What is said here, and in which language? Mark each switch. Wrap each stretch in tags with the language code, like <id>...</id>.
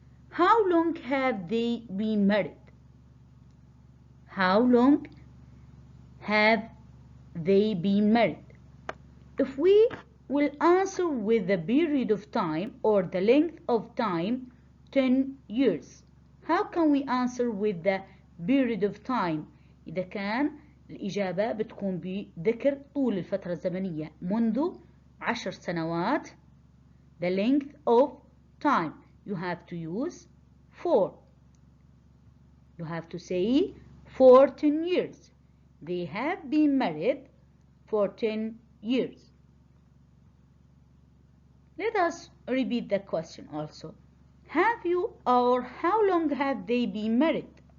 <en>How long have they been married? How long have they been married? If we will answer with the period of time or the length of time, 10 years. How can we answer with the period of time?</en> <ar>إذا كان الإجابة بتكون بذكر طول الفترة الزمنية منذ 10 سنوات.</ar> <en>The length of time, you have to use for. You have to say for 10 years. They have been married for 10 years. Let us repeat the question also. Have you or how long have they been married?</en>